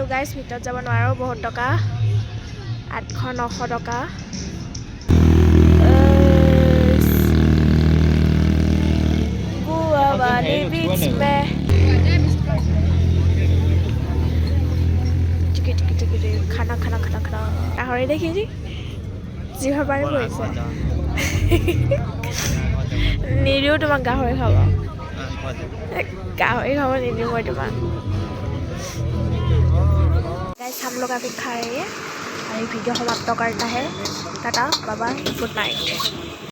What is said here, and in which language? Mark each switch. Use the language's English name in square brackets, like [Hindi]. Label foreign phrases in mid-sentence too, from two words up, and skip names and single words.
[Assamese] গাইজ ভিতৰত যাব নোৱাৰো বহুত টকা 800-900 টকা [Hindi] गोवा वाले बीच में खाना [Assamese] গাহৰি দেখিছি জিভৰ পানী পৰিছে নিদিও তোমাক গাহৰি খাব নিদিও মই তোমাক [Hindi] गाइस हम लोग अभी खा रहे हैं और ये वीडियो समाप्त करता है टाटा [English] bye bye good night